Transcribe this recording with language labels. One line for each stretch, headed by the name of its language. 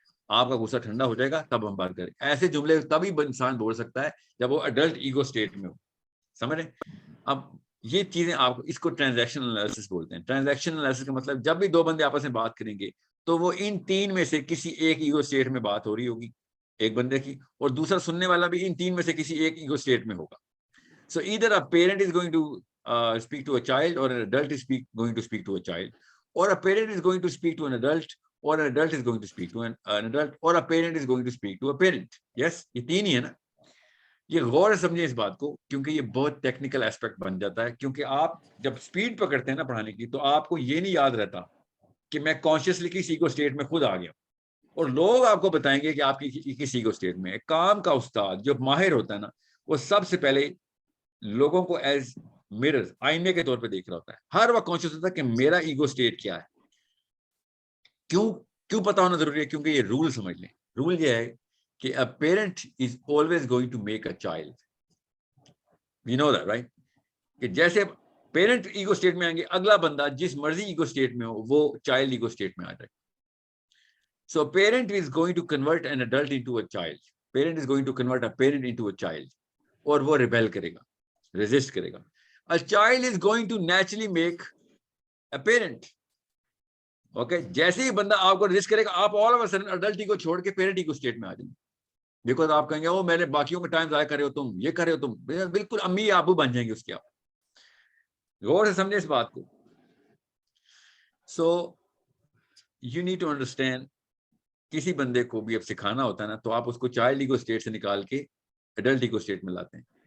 Urdu: آپ کا غصہ ٹھنڈا ہو جائے گا تب ہم بات کریں. ایسے جملے تبھی انسان بول سکتا ہے جب وہ اڈلٹ ایگو اسٹیٹ میں ہو. سمجھ رہے؟ اب یہ چیزیں آپ اس کو ٹرانزیکشن انالیسس بولتے ہیں. ٹرانزیکشن انالیسس کا مطلب جب بھی دو بندے آپس میں بات کریں گے تو وہ ان تین میں سے کسی ایک ایگو اسٹیٹ میں بات ہو رہی ہوگی ایک بندے کی, اور دوسرا سننے والا بھی ان تین میں سے کسی ایک ایگو اسٹیٹ میں ہوگا.
English: So either a parent is going to speak to a child, or an adult is going to speak to a child, or a parent is going to speak to an adult, or an adult is going to speak to an adult, or a parent is going to speak to a parent.
Urdu: Yes, یہ تین ہی ہے نا. یہ غور سے سمجھیں اس بات کو, کیونکہ یہ بہت ٹیکنیکل ایسپیکٹ بن جاتا ہے. کیونکہ آپ جب سپیڈ پکڑتے ہیں نا پڑھانے کی, تو آپ کو یہ نہیں یاد رہتا کہ میں کانشیسلی کسی کو اسٹیٹ میں خود آ گیا, اور لوگ آپ کو بتائیں گے کہ آپ کی کسی کو اسٹیٹ میں. کام کا استاد جو ماہر ہوتا ہے نا, وہ سب سے پہلے لوگوں کو ایز مررز, آئینے کے طور پہ دیکھ رہا ہوتا ہے. ہر وقت کانشیس ہوتا ہے کہ میرا ایگو اسٹیٹ کیا ہے. کیوں پتا ہونا ضروری ہے؟ کیونکہ یہ رول سمجھ لیں. رول یہ ہے کہ
English: a parent is always going to make a child. You know that, right?
Urdu: کہ جیسے پیرنٹ ایگو اسٹیٹ میں آئیں گے, اگلا بندہ جس مرضی ایگو اسٹیٹ میں ہو وہ چائلڈ ایگو اسٹیٹ میں آ جائے.
English: So parent is going to convert an adult into a child. Parent is going to convert a parent into a child.
Urdu: اور وہ ریبیل کرے گا, ریزسٹ کرے گا.
English: A child is going to naturally make a parent.
Urdu: Okay, جیسے ہی بندہ آپ کو resist کرے گا, آپ
English: all of a sudden
Urdu: adult کو چھوڑ کے parent کو اسٹیٹ میں آ جائیں گے. بیکاز آپ کہیں گے وہ میں نے باقیوں کا ٹائم ضائع کرے ہو, تم یہ کرے ہو, تم بالکل امی ابو بن جائیں گے اس کے. آپ غور سے سمجھیں اس بات کو.
English: So you need to understand,
Urdu: کسی بندے کو بھی اب سکھانا ہوتا ہے نا, تو آپ اس کو چائلڈ ایگو اسٹیٹ سے نکال کے ایڈلٹ ایگو اسٹیٹ میں لاتے ہیں.